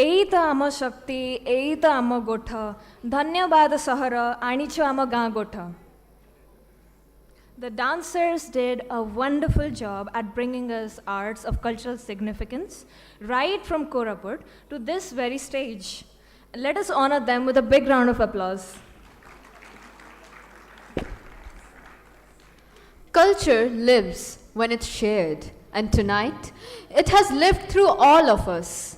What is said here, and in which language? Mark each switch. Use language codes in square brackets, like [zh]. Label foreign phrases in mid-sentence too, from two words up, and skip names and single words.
[or] ତ ଆମ ଶକ୍ତି, ଏଇ ତ ଆମ ଗୋଠ, ଧନ୍ୟବାଦ ସହର, ଆଣିଛୁ ଆମ ଗାଁ ଗୋଠ. [en] The dancers did a wonderful job at bringing us arts of cultural significance right from Koraput to this very stage. Let us honor them with a big round of applause. Culture lives when it's shared, and tonight it has lived through all of us.